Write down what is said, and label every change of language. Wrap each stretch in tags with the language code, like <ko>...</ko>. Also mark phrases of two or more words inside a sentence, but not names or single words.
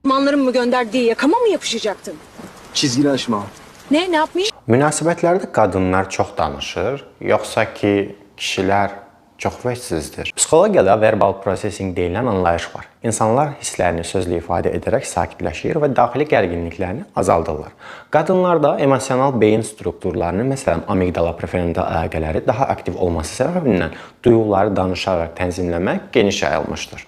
<tr>Düşmanların mı gönderdiği yakama mı yapışacaktın? Çizgini aşma. Ne yapmayayım?</tr> <az>Münasibətlərdə qadınlar çox danışır, yoxsa ki, kişilər çox vəcsizdir? Psixologiyada</az> <en>verbal processing</en> <az>deyilən anlayış var. İnsanlar hisslərini sözlə ifadə edərək sakitləşir və daxili gərginliklərini azaldırlar. Qadınlarda emosional beyin strukturlarının, məsələn, amigdala preferental əlaqələri daha aktiv olması səbəbindən duyğuları danışaraq tənzimləmək geniş yayılmışdır.</az>